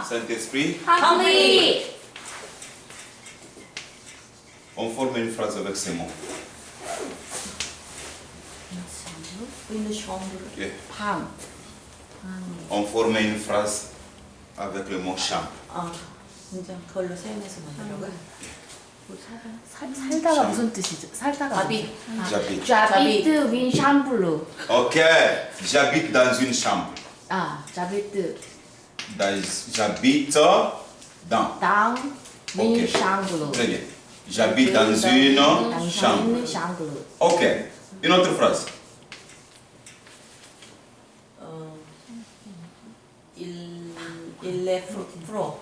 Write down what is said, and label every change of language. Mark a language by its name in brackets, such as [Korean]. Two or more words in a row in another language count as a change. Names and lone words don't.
[French] Saint-Esprit. accompli. On forme une phrase avec ces mots. Une chambre. Ok. [Korean] 방, [French] On forme une phrase avec le mot chambre. [Korean] 아, 진짜 그걸로 사용해서 만들어가. 살다가 무슨 뜻이죠? 살다가 밥이. [French] J'habite. j'habite une chambre. Ok. J'habite dans une chambre. [Korean] 아, 자비트 [French] J'habite dans. dans une Ok. chambre. Très bien. J'habite dans une dans chambre. une chambre. Ok. Une autre phrase. Il est pro.